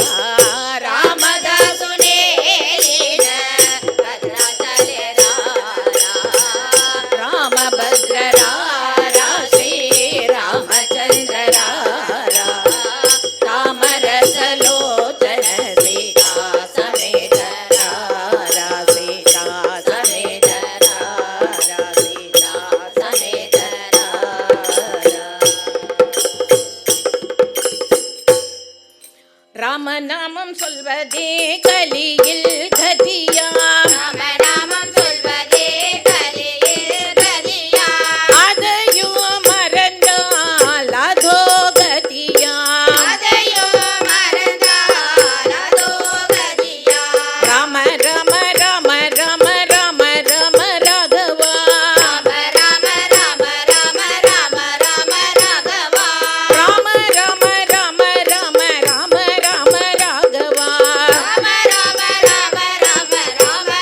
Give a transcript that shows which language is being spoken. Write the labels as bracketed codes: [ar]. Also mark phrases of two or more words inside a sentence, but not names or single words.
[te] రామభద్ర రారా శ్రీ రామచంద్ర రారా తామరసలోచన సీతా సమేత రారా సీతా సమేత రారా సీతా సమేత రారా [ta] ராமநாமம் சொல்வதே கலியில் கதியாம் அதையும் மறந்தால் அதோ கதியாம் ராம ராம ராம ராம ராம ராம ராகவா ராம ராம ராம ராம ராகவா ராம ராம ராம ராம